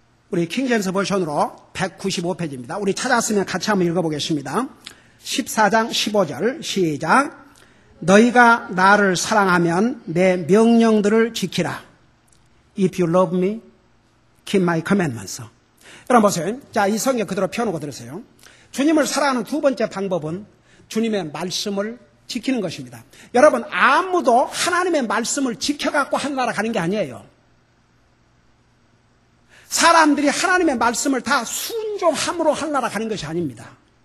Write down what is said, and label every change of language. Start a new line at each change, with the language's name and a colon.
Korean: 우리 킹제임스 버전으로 195페이지입니다. 우리 찾았으면 같이 한번 읽어보겠습니다. 14장 15절 시작. 너희가 나를 사랑하면 내 명령들을 지키라.
English: If you love me, keep my commandments.
Korean: 여러분 보세요. 자, 이 성경 그대로 펴놓고 들으세요. 주님을 사랑하는 두 번째 방법은 주님의 말씀을 지키는 것입니다. 여러분 아무도 하나님의 말씀을 지켜갖고 하늘나라 가는 게 아니에요. 사람들이 하나님의 말씀을 다 순종함으로 하늘나라 가는 것이 아닙니다.